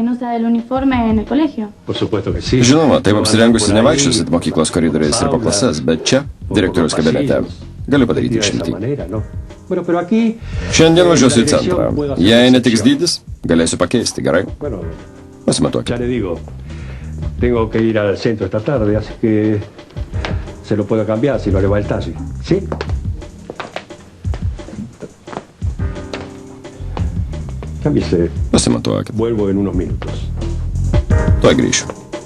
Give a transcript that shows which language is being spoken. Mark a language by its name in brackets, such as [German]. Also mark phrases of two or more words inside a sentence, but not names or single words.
[Lithuanian] Žinoma, taip apsirengusi nevaikščiosit mokyklos koridoriais ir po klases, bet čia, direktoriaus kabinete, galiu padaryti išimtį. Šiandien važiuosiu į centrą. Jei netiks dydis, galėsiu pakeisti, gerai? Pasimatuokit. [Spanish] Tengo que ir al centro esta tarde, así que se lo puedo cambiar si no le va el taxi. ¿Sí? Cámbiese. Pasimatuokit. Vuelvo en unos minutos. [Lithuanian] Tuoj grįšiu.